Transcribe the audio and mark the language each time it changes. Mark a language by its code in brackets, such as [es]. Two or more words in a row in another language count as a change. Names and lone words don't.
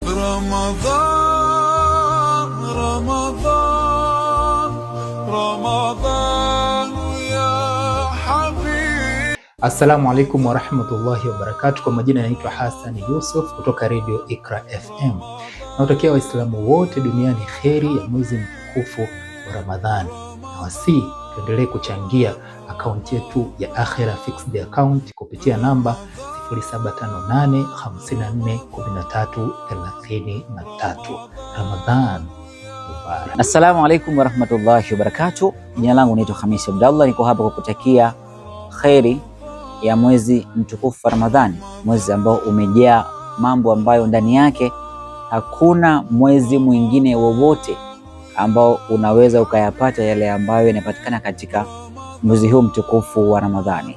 [ar] رمضان رمضان رمضان يا حبيبي. السلام عليكم ورحمة الله وبركاته. [sw] Kwa majina naitwa Hassan Yusuf kutoka Radio Iqra FM. Nawatakia Waislamu wote duniani kheri ya mwezi mtukufu wa Ramadhani. Na wasi tuendelee kuchangia akaunti yetu ya Akhira [en] Fixed Account [sw] kupitia namba 0758541333. [ar] رمضان مبارك. السلام عليكم ورحمة الله وبركاته. [sw] Jina langu naitwa Khamis Abdallah, niko hapa kukutakia kheri ya mwezi mtukufu wa Ramadhani, mwezi ambao umejaa mambo ambayo ndani yake hakuna mwezi mwingine wowote ambao unaweza ukayapata yale ambayo yanapatikana katika mwezi huu mtukufu wa Ramadhani.